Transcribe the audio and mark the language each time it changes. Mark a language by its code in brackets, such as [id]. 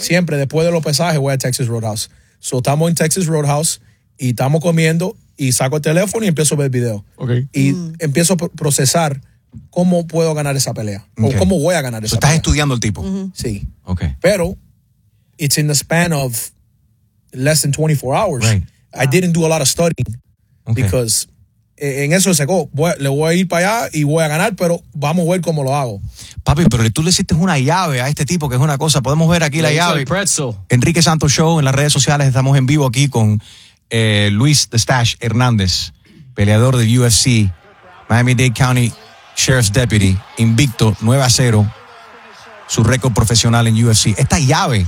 [es] Siempre, después de los pesajes, voy a Texas Roadhouse. So, estamos en Texas Roadhouse. Y estamos comiendo y saco el teléfono y empiezo a ver el video. Okay. Y empiezo a procesar cómo puedo ganar esa pelea. Okay. O cómo voy a ganar esa pelea. ¿Estás estudiando el tipo? Uh-huh. Sí. Okay. [en] Pero it's in the span of less than 24 hours. Right. I didn't do a lot of studying. Okay. Because [es] en eso se go. Le voy a ir para allá y voy a ganar, pero vamos a ver cómo lo hago. Papi, pero tú le hiciste una llave a este tipo, que es una cosa. Podemos ver aquí la llave. Pretzel. Enrique Santos Show, en las redes sociales. Estamos en vivo aquí con... Luis The Stash Hernández, peleador de UFC, Miami-Dade County Sheriff's Deputy, invicto, 9-0, su récord profesional en UFC. Esta llave.